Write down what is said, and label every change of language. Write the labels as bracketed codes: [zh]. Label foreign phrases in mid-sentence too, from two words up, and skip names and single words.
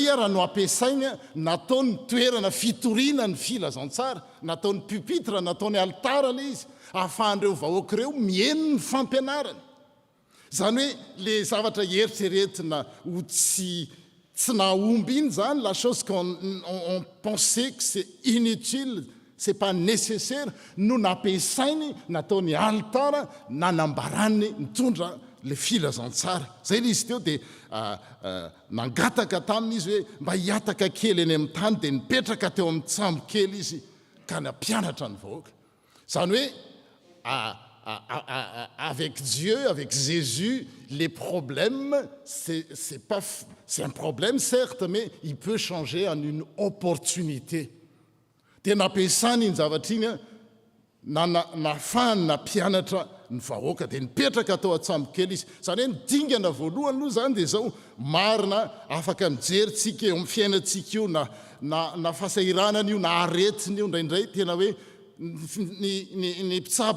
[mg] raha no ampiasaina nataony toerana fitoriana ny filazantsara nataony pupitre nataony altara le izy ahafahan'ireo vahoaka ireo mieno ny fampianarana zany hoe le zavatra eritreretina ho tsy nahomby iny zany [fr] la chose qu'on pensait que c'est inutile c'est pas nécessaire [mg] no nampiasainy nataony altara nanambarany nitondra le filazantsara zay le izy teo dia nangataka taminy izy hoe mba hiataka kely eny amin'ny tany dia nipetraka teo amin'ny tsambo kely izy ka nampianatra ny vahoaka zany hoe [fr] avec Dieu, avec Jésus, les problèmes, c'est un problème certes, mais il peut changer en une opportunité. [mg] Dia nampiasany iny zavatra iny nafahany nampianatra ny vahoaka dia nipetraka atao an-tsambo kely izy zany hoe nidingana voalohany aloha zany dia zao marina afaka mijery tsika eo amin'ny fiainantsika io na fahasahiranana io na aretiny io ndraindray tena hoe ny mpitsabo